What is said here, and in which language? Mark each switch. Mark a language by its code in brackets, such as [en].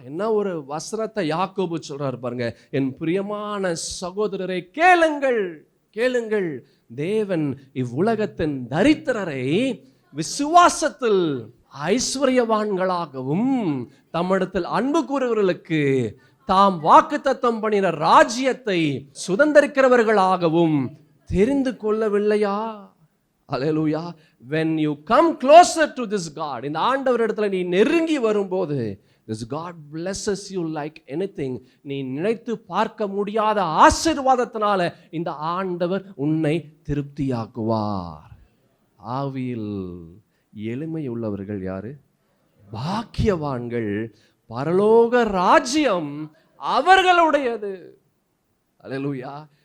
[ta] என்ன ஒரு வசனத்தை யாக்கோபு சொல்றாரு பாருங்க. என் பிரியமான சகோதரரை கேளுங்கள், கேளுங்கள், தேவன் இவ்வுலகத்தின் தரித்திரரை விசுவாசத்தில் ஐஸ்வர்யவான்களாகவும் தம்மிடத்தில் அன்பு கூறுகிறவர்களுக்கு தாம் வாக்குத்தத்தம் பண்ணின ராஜ்யத்தை சுதந்தரிக்கிறவர்களாகவும் தெரிந்து கொள்ளவில்லையா? அல்லேலூயா. [en] when you come closer to this God, [ta] இந்த ஆண்டவரிடத்துல நீ நெருங்கி வரும்போது [en] this God blesses you like anything. [ta] நீ நினைத்து பார்க்க முடியாத ஆசீர்வாதத்தினால இந்த ஆண்டவர் உன்னை திருப்தியாக்குவார். ஆவியில் எளிமை உள்ளவர்கள் யாரு? பாக்கியவான்கள், பரலோக ராஜ்யம் அவர்களுடையது. அல்லேலூயா.